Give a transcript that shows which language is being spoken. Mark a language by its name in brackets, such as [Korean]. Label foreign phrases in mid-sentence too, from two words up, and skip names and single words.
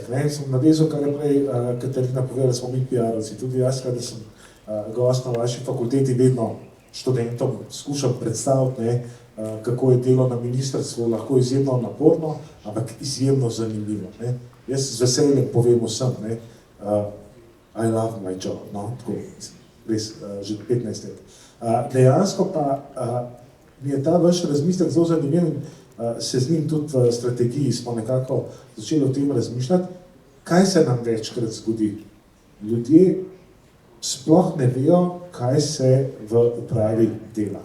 [Slovenian] Sem navezal, kar je prej Katarina povedala, smo mi PR-ovci. Tudi jaz, kada sem gost na vaši fakulteti, vedno študentom skušam predstaviti, kako je delo na ministrstvu lahko izjemno naporno, ampak izjemno zanimivo. Jaz z veseljem povem vsem, [English] I love my job, [Slovenian] tako, res, že 15 let. Dejansko pa mi je ta vaš razmislek zelo zanimiv. Se z njim tudi v strategiji smo nekako začeli o tem razmišljati, kaj se nam večkrat zgodi. Ljudje sploh ne vejo, kaj se v upravi dela.